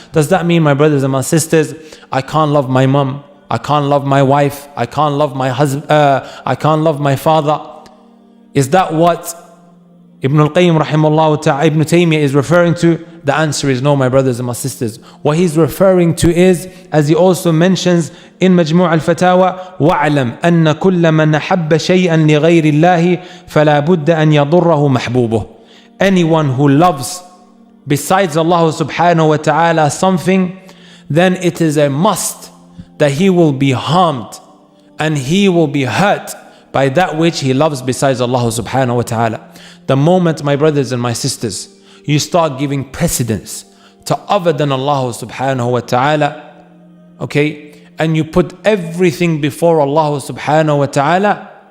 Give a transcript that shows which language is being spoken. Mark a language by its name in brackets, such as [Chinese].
[English] Does that mean, my brothers and my sisters, I can't love my mom, I can't love my wife, I can't love my husband, I can't love my father? Is that what Ibn al-Qayyim rahimahullah ta'ala, Ibn Taymiyyah is referring to? The answer is no, my brothers and my sisters. What he's referring to is, as he also mentions in Majmu' al-Fatawa, [Arabic] وَاعْلَمْ أَنَّ كُلَّ مَنْ أَحَبَّ شَيْئًا لِغَيْرِ اللَّهِ فَلَا بُدَّ أَنْ يَضُرَّهُ مَحْبُوبُهُ. [English] Anyone who loves besides Allah subhanahu wa ta'ala something, then it is a must that he will be harmed and he will be hurt by that which he loves besides Allah subhanahu wa ta'ala. The moment, my brothers and my sisters, you start giving precedence to other than Allah subhanahu wa ta'ala, okay, and you put everything before Allah subhanahu wa ta'ala,